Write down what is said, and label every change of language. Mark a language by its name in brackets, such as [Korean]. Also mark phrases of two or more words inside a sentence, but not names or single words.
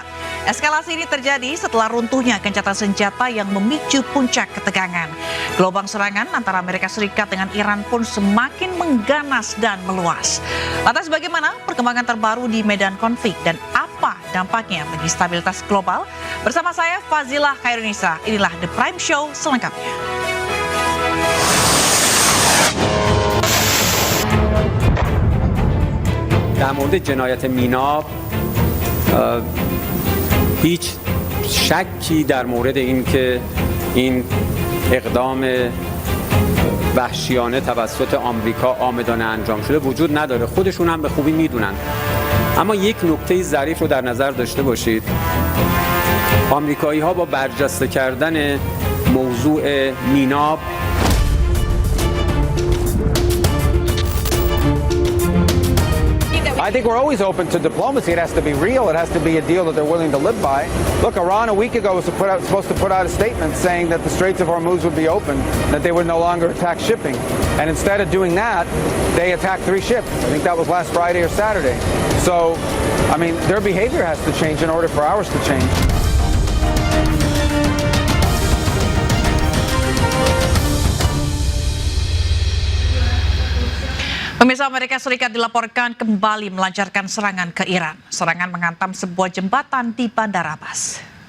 [Indonesian] Eskalasi ini terjadi setelah runtuhnya gencatan senjata yang memicu puncak ketegangan. Gelombang serangan antara Amerika Serikat dengan Iran pun semakin mengganas dan meluas. Lantas bagaimana perkembangan terbaru di medan konflik dan apa dampaknya bagi stabilitas global? Bersama saya Fazilah Khairunisa, inilah [English] The Prime Show [Indonesian] selengkapnya. [Persian] در مورد جنایت مینا هیچ شکی در مورد اینکه این اقدام وحشیانه توسط آمریکا عامدانه انجام شده وجود نداره. خودشون هم به خوبی میدونن. اما یک نکته ظریف رو در نظر داشته باشید. آمریکایی‌ها با برجسته کردن موضوع مینا [English] I think we're always open to diplomacy. It has to be real. It has to be a deal that they're willing to live by. Look, Iran a week ago was supposed to put out a statement saying that the Straits of Hormuz would be open, that they would no longer attack shipping. And instead of doing that, they attacked 3 ships. I think that was last Friday or Saturday. So, I mean, their behavior has to change in order for ours to change. [Indonesian] Pemirsa, Amerika Serikat dilaporkan kembali melancarkan serangan ke Iran. Serangan menghantam sebuah jembatan di Bandar Abbas.